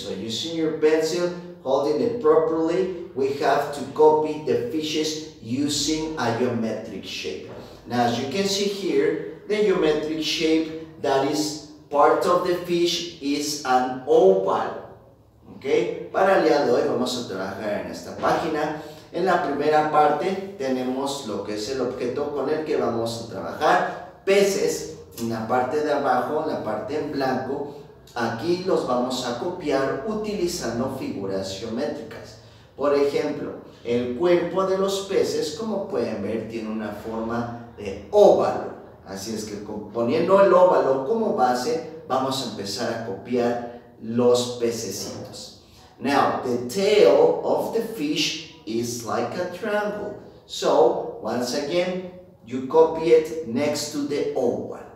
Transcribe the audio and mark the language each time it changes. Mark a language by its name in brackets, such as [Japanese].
[English] So using your pencil, holding it properly, we have to copy the fishes using a geometric shape. Now as you can see here, the geometric shape that is part of the fish is an oval. [Spanish] Okay, para el día de hoy vamos a trabajar en esta página. En la primera parte tenemos lo que es el objeto con el que vamos a trabajar, peces. En la parte de abajo, en la parte en blanco, aquí los vamos a copiar utilizando figuras geométricas. Por ejemplo, el cuerpo de los peces, como pueden ver, tiene una forma de óvalo. Así es que poniendo el óvalo como base, vamos a empezar a copiar los pececitos. [English] Now, the tail of the fish is like a triangle. So, once again, you copy it next to the oval.